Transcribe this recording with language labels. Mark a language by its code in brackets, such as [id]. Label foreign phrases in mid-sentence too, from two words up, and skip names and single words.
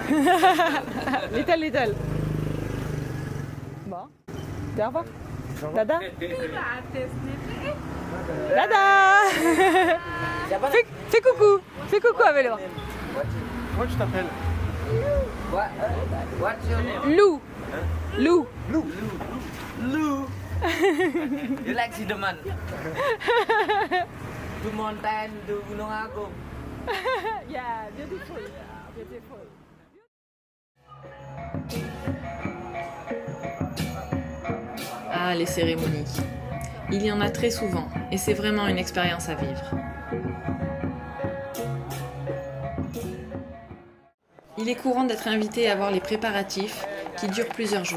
[en] Little, little. [fr] Bon. Au revoir. Dada. Dada. Fais coucou. Fais coucou à vélo. Comment tu t'appelles? [en] What's your name? Lou. Lou. Lou. You like Sideman? To mountain, to Gunung Agung. Yeah, beautiful. Beautiful. [fr] Ah, les cérémonies. Il y en a très souvent et c'est vraiment une expérience à vivre. Il est courant d'être invité à voir les préparatifs qui durent plusieurs jours.